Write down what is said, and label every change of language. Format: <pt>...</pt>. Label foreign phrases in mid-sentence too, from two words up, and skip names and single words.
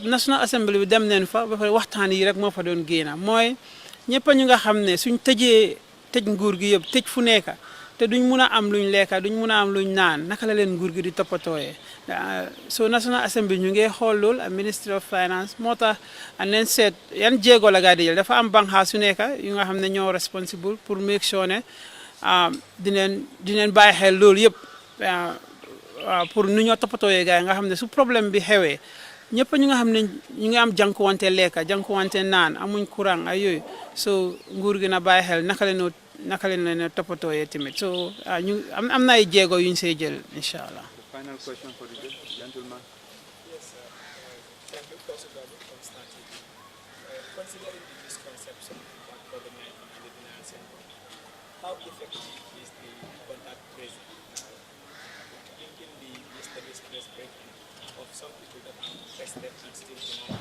<wo>National Assembly bi dem neen fa ba pare waxtaan yi rek moo fa doon génna mooy ñëpp ñu nga xam ne suñ tëj nguur gi yëpp tëj fu nekk te duñ mun a am luñ lekka duñ mun a am luñ naan naka la leen nguur gi di toppatooyee so National Assembly ñu ngi xool lool ak Ministry of Finance moo tax</wo> <en>and then</en> <wo>seet yan jéego la gaa di jël dafa am banxaas su nekk yu nga xam ne ñoo responsible pour</wo> <en>make sure</en> <wo>ne dineen bàyyi xel loolu yëpp pour nu ñoo toppatooyee gars yi nga xam ne su problème bi xewee ñëpp ñu nga xam ne ñu ngi am jànkuwante lekka jànkuwante naan amuñ courant ay yooyu so nguur gi na bàyyi xel naka leen ne toppatooyee tamit so ñu am na ay jéego yuñ see jël</wo> <ar>إن شاء الله.</ar> <en>Final question for the gentleman. Yes, thank you, President, from Star TV. Considering the misconception about COVID-19 and the denial syndrome, how effective is the contact tracing linking the yesterday's press breaking of some people that are tested and still denied?</en>